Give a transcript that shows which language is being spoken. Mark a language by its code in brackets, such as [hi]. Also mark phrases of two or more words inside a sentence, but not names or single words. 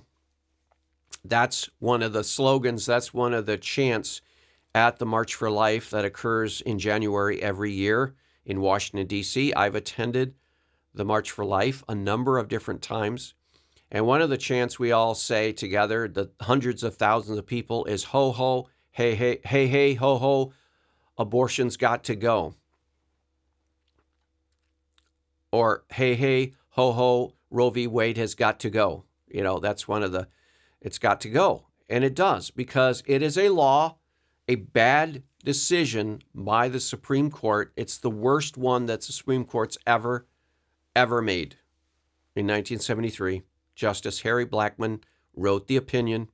[en] That's one of the slogans. That's one of the chants at the March for Life that occurs in January every year in Washington, D.C. I've attended the March for Life a number of different times. And one of the chants we all say together, the hundreds of thousands of people, is ho, ho, hey, hey, hey, hey, ho, ho, abortion's got to go. Or hey, hey, ho, ho, Roe v. Wade has got to go. You know, that's one of the, it's got to go. And it does, because it is a law, a bad decision by the Supreme Court. It's the worst one that the Supreme Court's ever made. In 1973, Justice Harry Blackmun wrote the opinion.